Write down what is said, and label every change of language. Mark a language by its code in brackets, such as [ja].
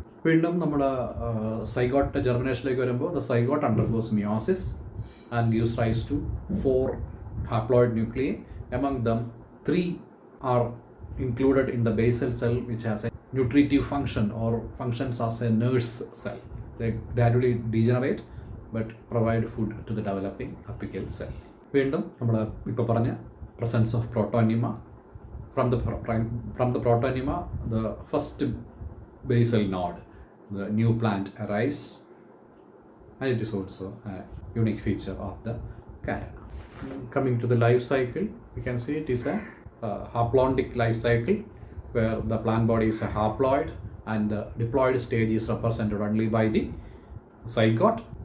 [ml] വീണ്ടും നമ്മൾ സൈഗോട്ട് ജെർമിനേഷനിലേക്ക് വരുമ്പോൾ [en] the zygote undergoes meiosis and gives rise to 4 haploid nuclei. Among them 3 are included in the basal cell, which has a nutritive function or functions as a nurse cell. They gradually degenerate but provide food to the developing apical cell. [ml] വീണ്ടും നമ്മൾ ഇപ്പോൾ പറഞ്ഞ [en] presence of protonema. From the protonema, the first basal node, the new plant arise, and it is also a unique feature of the Cara. Coming to the life cycle, we can see it is a haplontic life cycle where the plant body is a haploid and the diploid stage is represented only by the zygote.